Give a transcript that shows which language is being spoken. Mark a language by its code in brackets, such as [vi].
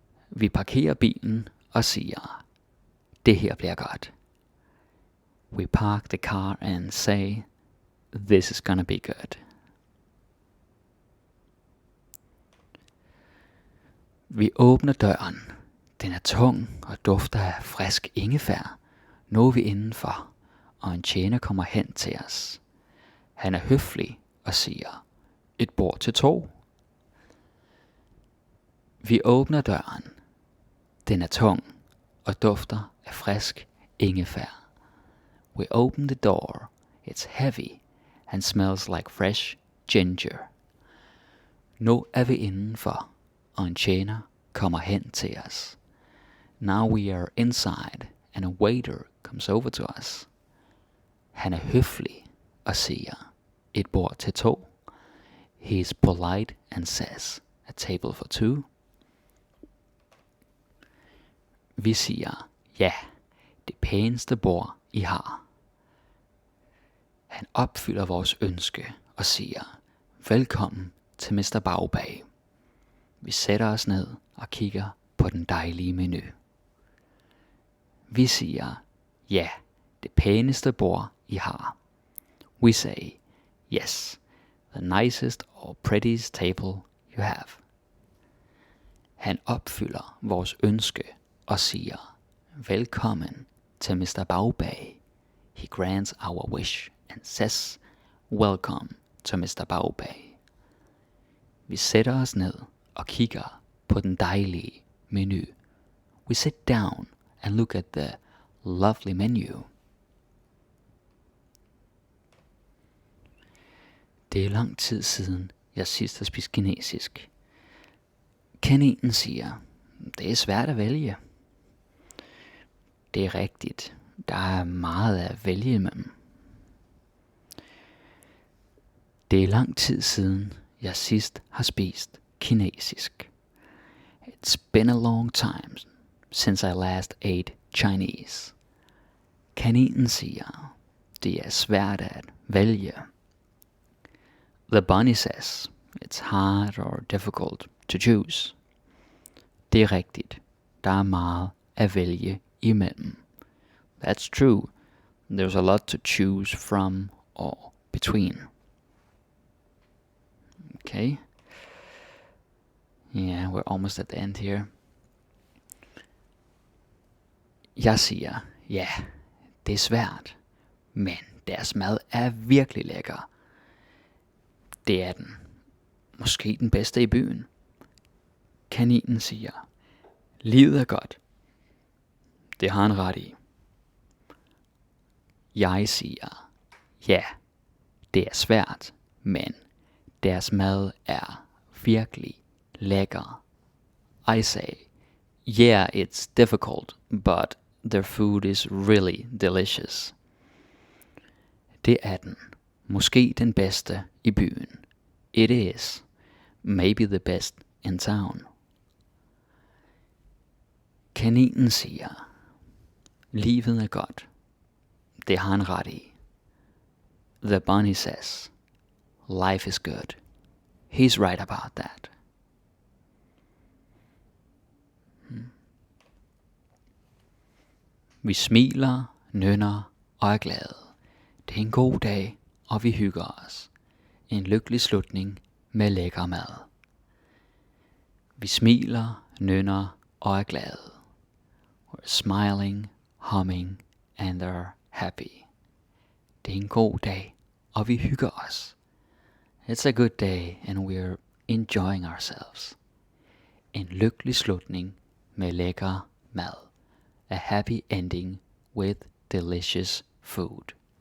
[da] Vi parkerer bilen og siger, det her bliver godt. [en] We park the car and say, this is gonna be good. [da] Vi åbner døren. Den er tung og dufter af frisk ingefær. Nu er vi indenfor, og en tjener kommer hen til os. Han er høflig og siger, et bord til 2. Vi åbner døren. Den er tung og dufter af frisk ingefær. [en] We open the door. It's heavy and smells like fresh ginger. [da] Nu er vi indenfor, og en tjener kommer hen til os. [en] Now we are inside, and a waiter comes over to us. [da] Han er høflig og siger, et bord til 2. [en] He is polite and says, a table for 2. [da] Vi siger, ja, det pæneste bord I har. Han opfylder vores ønske og siger, velkommen til Mr. Bagbag. Vi sætter os ned og kigger på den dejlige menu. Vi siger, ja, det pæneste bord I har. [en] We say, yes, the nicest or prettiest table you have. [da] Han opfylder vores ønske og siger, velkommen til Mr. Bagbag. [en] He grants our wish and says, welcome to Mr. Bagbag. [da] Vi sætter os ned og kigger på den dejlige menu. [en] We sit down and look at the lovely menu. [da] Det er lang tid siden, jeg sidst har spist kinesisk. Kaninen siger, det er svært at vælge. Det er rigtigt. Der er meget at vælge imellem. Det er lang tid siden, jeg sidst har spist kinesisk. [en] It's been a long time since I last ate Chinese. [da] Kaninen siger, det er svært at vælge. [en] The bunny says, it's hard or difficult to choose. [da] Det er rigtigt. Der er meget at vælge imellem. [en] That's true. There's a lot to choose from or between. Okay. Yeah, we're almost at the end here. [da] Jeg siger, ja, det er svært, men deres mad er virkelig lækker. Det er den. Måske den bedste i byen. Kaninen siger, livet er godt. Det har han ret i. Jeg siger, ja, det er svært, men deres mad er virkelig lækker. [en] I say, yeah, it's difficult, but their food is really delicious. [da] Det er den. Måske den bedste i byen. [en] It is. Maybe the best in town. [da] Kaninen siger, livet er godt. Det har han ret i. [en] The bunny says, life is good. He's right about that. [da] Vi smiler, nynner og er glade. Det er en god dag, og vi hygger os. En lykkelig slutning med lækker mad. Vi smiler, nynner og er glade. [en] We're smiling, humming and are happy. [da] Det er en god dag, og vi hygger os. [en] It's a good day and we're enjoying ourselves. [da] En lykkelig slutning med lækker mad. [en] A happy ending with delicious food.